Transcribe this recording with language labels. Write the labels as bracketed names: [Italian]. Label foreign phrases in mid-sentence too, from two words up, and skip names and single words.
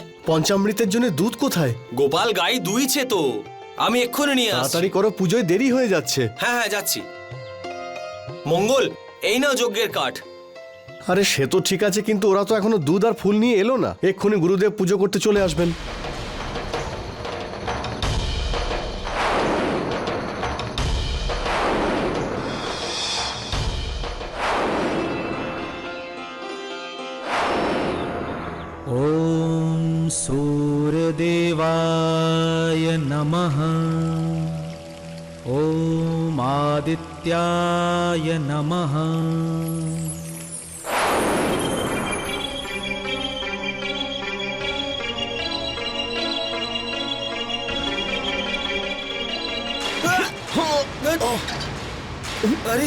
[Bangla] পঞ্চামৃতের জন্য দুধ কোথায়? গোপাল গাই দুইছে তো, আমি এক্ষুনি নিয়ে আসছি। তাড়াতাড়ি করো, পুজোয় দেরি হয়ে যাচ্ছে। হ্যাঁ হ্যাঁ যাচ্ছি। মঙ্গল, এই নাও যজ্ঞের কাঠ। আরে সে তো ঠিক আছে, কিন্তু ওরা তো এখনো দুধ আর ফুল নিয়ে এলো না। এক্ষুনি গুরুদেব পুজো করতে চলে আসবেন। [Sanskrit] ॐ सूर्यदेवाय नमः। ॐ आदित्याय नमः। [Bangla] আরে